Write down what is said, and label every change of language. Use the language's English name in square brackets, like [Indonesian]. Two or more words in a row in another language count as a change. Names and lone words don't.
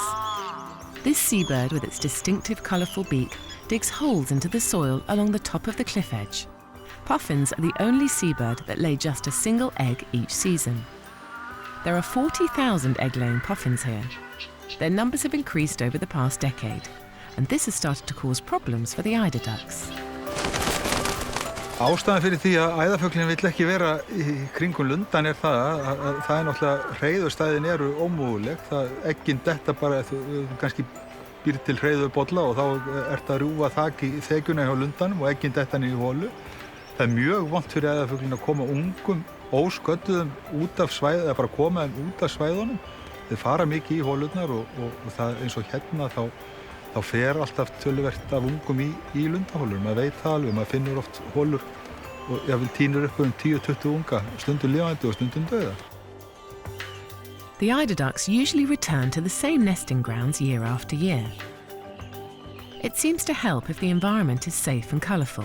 [English] This seabird, with its distinctive colourful beak, digs holes into the soil along the top of the cliff edge. Puffins are the only seabird that lay just a single egg each season. There are 40,000 egg-laying puffins here. Their numbers have increased over the past decade, and this has started to cause problems for the eider ducks. [Icelandic] Ástæðan fyrir því að æðarfuglinn vill ekki vera í kringum lundan það að það náttúrulega hreiðurstæðin eru ómöguleg. Eggin detta bara, þú kannski býr til hreiðurbolla og þá ert að rjúfa þak í þekjuna hjá lundanum og eggin detta niður í holu. Það er mjög vont fyrir æðarfuglinn að koma ungum ósködduðum út af svæðunum, eða bara koma þeim út af svæðunum. Þeir fara mikið í holurnar og það eins og hérna þá fer alltaf töluvert af ungum í lundahólur. Maður veit það alveg, maður finnur oft hólur og jafnvel tínur upp 10-20 unga, stundum lifandi og stundum dauða. [English] The eider ducks usually return to the same nesting grounds year after year. It seems to help if the environment is safe and colourful.